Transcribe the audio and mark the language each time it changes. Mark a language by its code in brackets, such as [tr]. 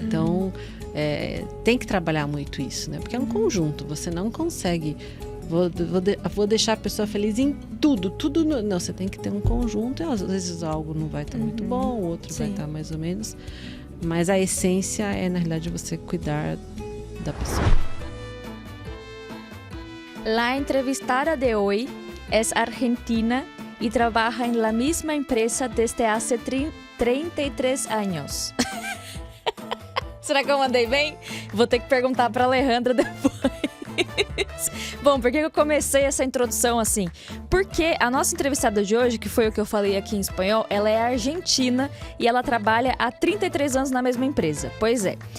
[pt] Então, tem que trabalhar muito isso, né? Porque é um conjunto, você não consegue... Vou deixar a pessoa feliz em tudo. Não, você tem que ter um conjunto. E às vezes algo não vai estar muito bom, o outro vai estar mais ou menos. Mas a essência é, na realidade, você cuidar da pessoa. [es] La entrevistada de hoy es argentina y trabaja en la misma empresa desde hace 33 años. [pt] Será que eu mandei bem? Vou ter que perguntar para Alejandra depois. Bom, por que eu comecei essa introdução assim? Porque a nossa entrevistada de hoje, que foi o que eu falei aqui em espanhol, ela é argentina e ela trabalha há 33 anos na mesma empresa. Pois é.